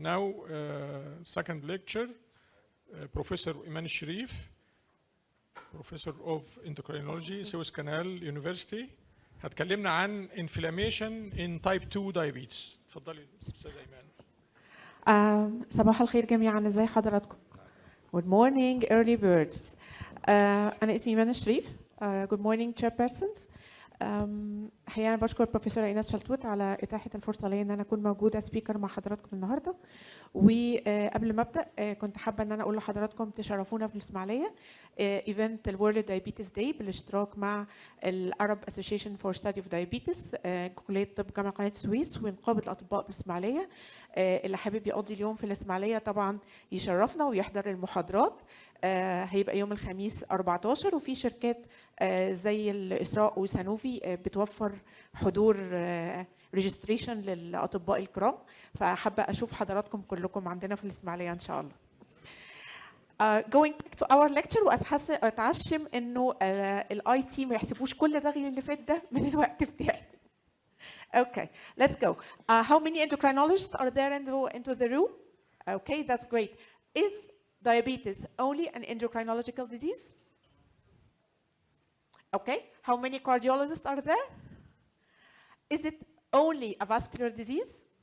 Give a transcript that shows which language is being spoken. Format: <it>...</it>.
<en>Now, second lecture, Professor Iman Elsherif, Professor of Endocrinology, Suez Canal University.</en> <ar>هتكلمنا عن</ar> <en>inflammation in type 2 diabetes.</en> <ar>اتفضلي استاذه ايمان. صباح الخير جميعا، ازي حضراتكم؟</ar> <en>Good morning early birds.</en> <ar>أنا اسمي إيمان الشريف.</ar> <en>Good morning chairpersons.</en> <ar>الحقيقة أنا بشكر بروفيسور إيناس شلتوت على إتاحة الفرصة لي إن أنا أكون موجودة سبيكر مع حضراتكم النهاردة. وقبل ما أبدأ كنت حابة إن أنا أقول لحضراتكم تشرفونا في الإسماعيلية إيفنت الورلد دايابيتس داي بالاشتراك مع العرب اسوشيشن فور ستادي اوف دايابيتس، كلية طب جامعة قناة السويس ونقابة الأطباء بالإسماعيلية. اللي حابب يقضي اليوم في الإسماعيلية طبعا يشرفنا ويحضر المحاضرات. هيبقى يوم الخميس 14، وفي شركات زي الإسراء وسانوفي بتوفر حضور ريجستريشن للأطباء الكرام، فحابة أشوف حضراتكم كلكم عندنا في الإسماعيلية إن شاء الله.</ar> <en>Going back to our lecture،</en> <ar>وأتعشم إنه الآي تي ما يحسبوش كل الرغي اللي فات ده من الوقت بتاعي.</ar> <en>Okay, let's go. How many endocrinologists are there into the room? Okay, that's great. Is diabetes only an endocrinological disease? Okay, how many cardiologists are there? Is it only a vascular disease?</en>